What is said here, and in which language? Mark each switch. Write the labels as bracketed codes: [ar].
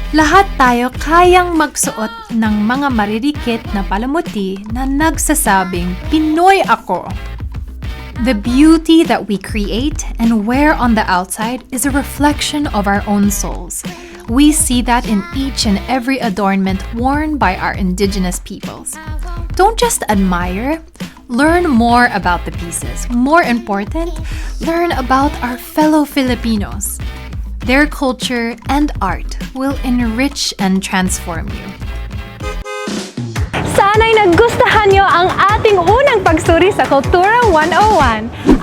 [tl] Lahat tayo kayang magsuot ng mga maririkit na palamuti na nagsasabing, Pinoy ako! [en] The beauty that we create and wear on the outside is a reflection of our own souls. We see that in each and every adornment worn by our indigenous peoples. Don't just admire, Learn more about the pieces. More important, learn about our fellow Filipinos. Their culture and art will enrich and transform you. [tl] Sana'y nagustuhan nyo ang ating unang pagsuri sa Kultura 101.